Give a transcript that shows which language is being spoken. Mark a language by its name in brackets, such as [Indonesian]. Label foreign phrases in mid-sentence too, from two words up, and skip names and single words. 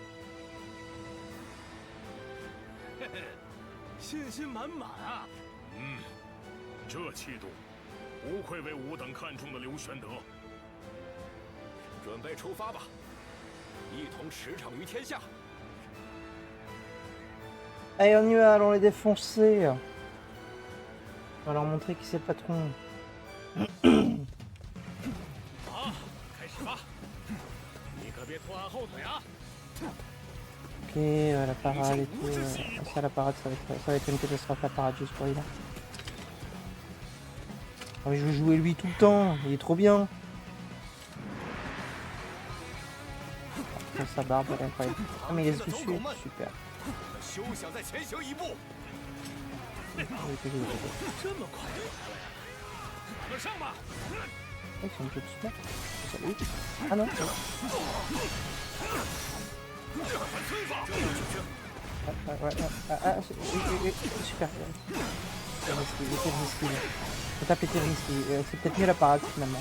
[Chinese] 嘿嘿，信心满满啊！这气度，不愧为吾等看中的刘玄德。准备出发吧，一同驰骋于天下。 [French] Allez, on y va, allons les défoncer. On va leur montrer qui c'est le patron. [Chinese] 好，开始吧！你可别拖俺后腿啊！ [French] Ok, la parade et tout. Ça, la parade, ça va être une catastrophe, la parade, juste pour lui là. Oh, mais je veux jouer lui tout le temps, il est trop bien. Oh, sa barbe, elle est incroyable. Ah, mais il laisse dessus, super. [Chinese] 休想再前行一步！这么快就来了呀？咱们上吧！ [French] Ils sont un peu dessus là. Salut. Ah non. Ouais, super. Faut taper Terry, c'est peut-être mieux la parade finalement.